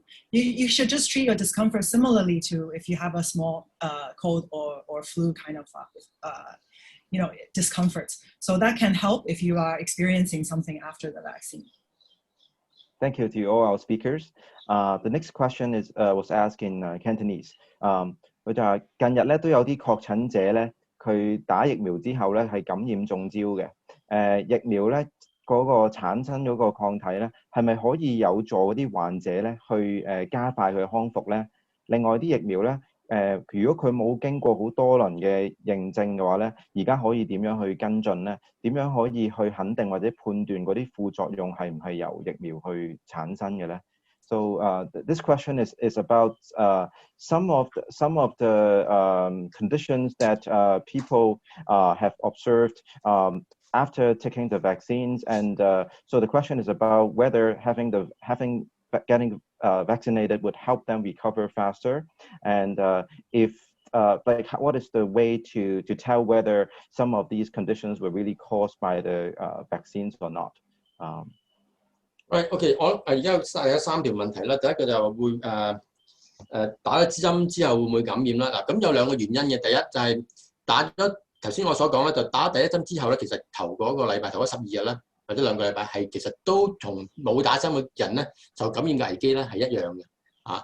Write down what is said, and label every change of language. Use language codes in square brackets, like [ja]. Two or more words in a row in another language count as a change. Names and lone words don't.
[en] You should just treat your discomfort similarly to if you have a small cold or flu kind of discomforts. So that can help if you are experiencing something after the vaccine. Thank you to all our speakers. The next question was asked in Cantonese. [yue] 佢就係近日咧都有啲確診者咧，佢打疫苗之後咧係感染中招嘅。疫苗咧嗰個產生嗰個抗體咧，係咪可以有助嗰啲患者咧去加快佢嘅康復咧？另外啲疫苗咧，如果佢冇經過好多輪嘅認證嘅話咧，而家可以點樣去跟進咧？點樣可以去肯定或者判斷嗰啲副作用係唔係由疫苗去產生嘅咧？ [en] So this question is about some of the conditions that people have observed after taking the vaccines, and so the question is about whether getting vaccinated would help them recover faster, and what is the way to tell whether some of these conditions were really caused by the vaccines or not? Right, [yue] OK， 我而家有3條問題啦。第一個就會打咗針之後會唔會感染啦？嗱，咁有2個原因嘅。第一就係打咗頭先我所講咧，就打第一針之後咧，其實頭嗰個禮拜、頭嗰12日咧，或者2個禮拜係其實都同冇打針嘅人咧，就感染嘅危機咧係一樣嘅。